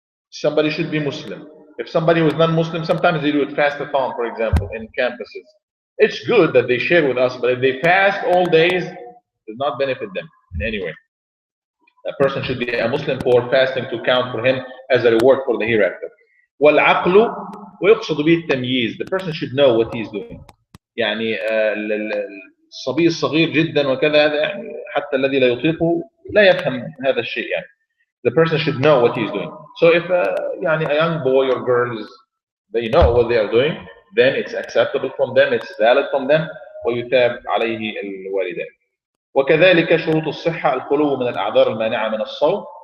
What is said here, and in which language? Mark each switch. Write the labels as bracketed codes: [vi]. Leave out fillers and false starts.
[en] Somebody should be Muslim. If somebody who is non-Muslim, sometimes they do it fast-a-thon, for example, in campuses. It's good that they share with us, but if they fast all days, it does not benefit them in any way. A person should be a Muslim for fasting to count for him as a reward for the hereafter. [ar] والعقل ويقصد به التمييز. [en] The person should know what he's doing. [ar] يعني الصبي الصغير جدا وكذا, هذا يعني حتى الذي لا يطيقه لا يفهم هذا الشيء يعني. [en] The person should know what he's doing. So if يعني a young boy or girls, they know what they are doing, then it's acceptable from them, it's valid from them, [ar] ويثاب عليه الوالدان. وكذلك شروط الصحة الخلو من الأعذار المانعة من الصوم.